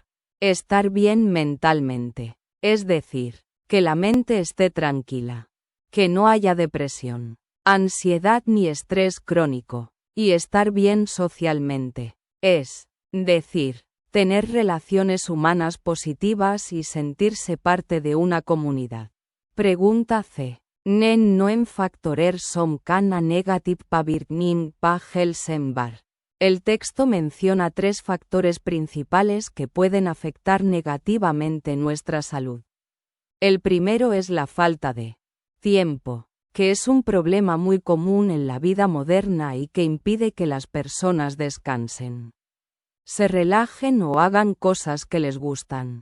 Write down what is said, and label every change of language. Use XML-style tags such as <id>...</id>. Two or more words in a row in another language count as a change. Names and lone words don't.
<es>Estar bien mentalmente, es decir, que la mente esté tranquila, que no haya depresión, ansiedad ni estrés crónico, y estar bien socialmente, es decir, tener relaciones humanas positivas y sentirse parte de una comunidad. Pregunta C.</es> <no>Nen noen factorer som kan ha negativ påvirkning på helsen var.</no> <es>El texto menciona 3 factores principales que pueden afectar negativamente nuestra salud. El primero es la falta de tiempo, que es un problema muy común en la vida moderna y que impide que las personas descansen, se relajen o hagan cosas que les gustan.</es>